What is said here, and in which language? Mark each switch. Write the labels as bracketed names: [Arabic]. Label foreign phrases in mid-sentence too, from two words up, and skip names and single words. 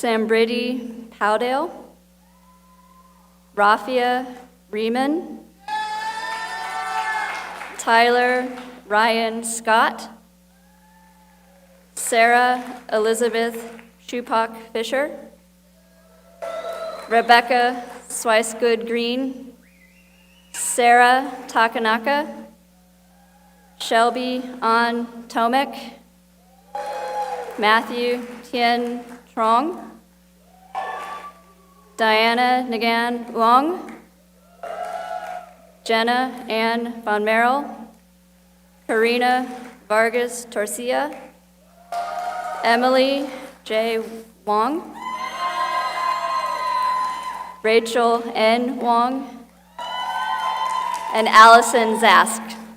[English] Sambriti Powdale, Rafia Riemann, Tyler Ryan Scott, Sarah Elizabeth Shupak Fisher, Rebecca Swicegood Green, Sarah Takanaka, Shelby An Tomek, Matthew Tien Trong, Diana Nagan Wong, Jenna Ann Von Merrill, Karina Vargas Torcia, Emily J. Wong, Rachel N. Wong, and Allison Zask.